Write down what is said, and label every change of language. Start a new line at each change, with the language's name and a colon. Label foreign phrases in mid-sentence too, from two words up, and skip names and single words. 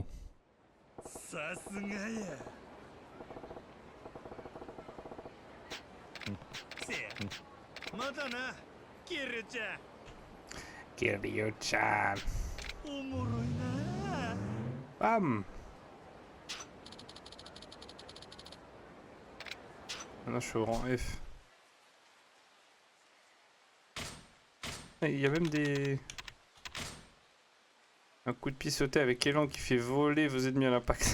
Japanese: さすがや。せや。またな、キルちゃん。 Kiryu-chan. おもろいな。 Bam.
French: Maintenant je suis au rang F. Il y a même des... Un coup de pied sauté avec élan qui fait voler vos ennemis à l'impact.